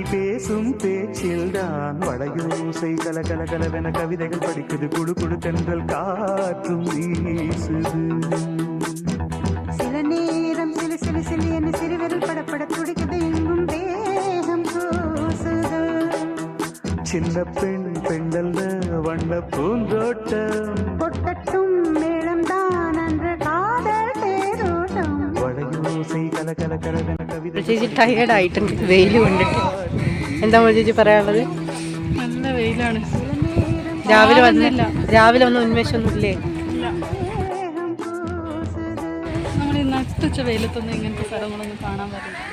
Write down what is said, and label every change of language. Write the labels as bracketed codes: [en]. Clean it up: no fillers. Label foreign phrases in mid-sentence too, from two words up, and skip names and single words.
[ta] பேசும் பேச்சில்தான் வளையோசை கல கல கலவென கவிதைகள் படிக்குது குடு குடு தென்றல் காற்றும் வீசுது சில நேரம் சிலு சிலு சிலு என சிறுவிரல் படப்பட துடிக்குது எங்கும் தேகம் கூசுது சின்ன பெண் பெண்டல்ல வண்ண பூந்தோட்டம் கொட்டட்டும் மேளம் தான் அன்று காதல் தேரோட்டம் வடயோசை கல கல கலவென கவித [ml] ചേച്ചി ടയേർഡ് ആയിട്ടുണ്ട് വെയിൽ കൊണ്ടിട്ട്. എന്താ ചേച്ചി പറയാനുള്ളത്? നല്ല വെയിലാണ്. രാവിലെ ഒന്നും ഉന്മേഷമൊന്നും ഇല്ലേ? നമ്മൾ ഈ നട്ടുച്ച വെയിലത്തൊന്നും ഇങ്ങനത്തെ സ്ഥലങ്ങളൊന്നും കാണാൻ പറ്റില്ല.